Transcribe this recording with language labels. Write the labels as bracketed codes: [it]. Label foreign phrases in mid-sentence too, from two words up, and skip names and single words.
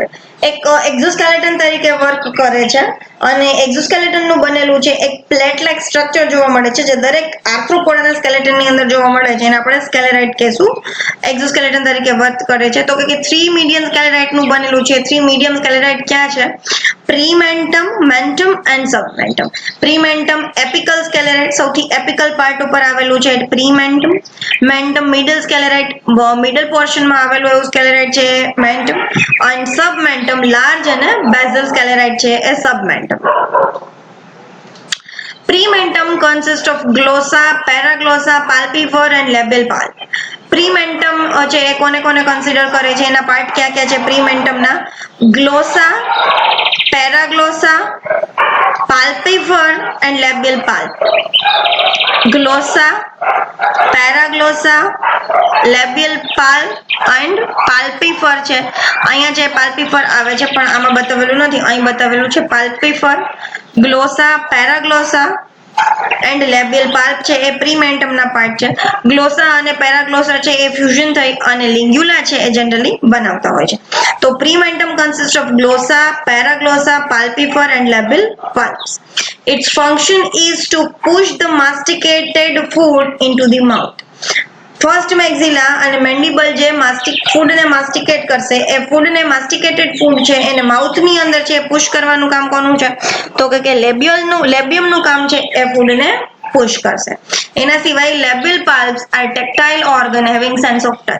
[gu] એક એક્ઝોસ્કેલેટન તરીકે વર્ક કરે છે અને એક્ઝોસ્કેલેટન નું બનેલું છે એક [en] plate like structure [gu] જોવા મળે છે જે દરેક આર્થ્રોપોડાના સ્કેલેટન ની અંદર જોવા મળે છે એને આપણે સ્કેલેરાઇટ કહેશું. એક્ઝોસ્કેલેટન તરીકે વર્ક કરે છે તો કે 3 [en] medium sclerite [gu] નું બનેલું છે. 3 [en] medium sclerite [gu] ક્યાં છે? [en] prementum, mentum and submentum. prementum apical sclerite [gu] સૌથી [en] apical part [gu] ઉપર આવેલું છે પ્રીમેન્ટમ. [en] mentum middle sclerite middle portion [gu] માં આવેલું એવું સ્કેલેરાઇટ છે મેન્ટમ. અને સબમેન્ટમ લાર્જ અને [en] basal sclerite [gu] છે એ સબમેન્ટમ. [en] Prementum consists of glossa, paraglossa, palpivore and labial pulp. [gu] Prementum છે એ કોને કોને કન્સિડર કરે છે એના પાર્ટ ક્યાં ક્યાં છે પ્રીમેન્ટમ ના? ગ્લોસા, પેરાગ્લોસા, [en] palpivore and labial pulp. Glossa, paraglossa, labial pulp and palpivore છે. [gu] અહીંયા જે palpivore આવે છે પણ આમાં બતાવેલું નથી, અહીં બતાવેલું છે palpivore. [en] glossa, paraglossa and labial palp [gu] છે એ પ્રીમેન્ટમ ના પાર્ટ છે. ગ્લોસા અને પેરાગ્લોસા છે એ ફ્યુઝન થઈ અને લિંગ્યુલા છે એ જનરલી બનાવતા હોય છે. તો [en] prementum consist of glossa, paraglossa, palpifer and labial palps. Its function is to push the masticated food into the mouth. first maxilla [gu] અને મેન્ડિબલ જે ફૂડ ને માસ્ટિકેટ કરશે એ ફૂડ ને [en] masticated food [gu] છે એને માઉથ ની અંદર છે પુશ કરવાનું કામ કોનું છે તો કે લેબિયમ નું કામ છે એ ફૂડ ને પુશ કરશે. એના સિવાય [en] labial palps are tactile organ having sense of touch.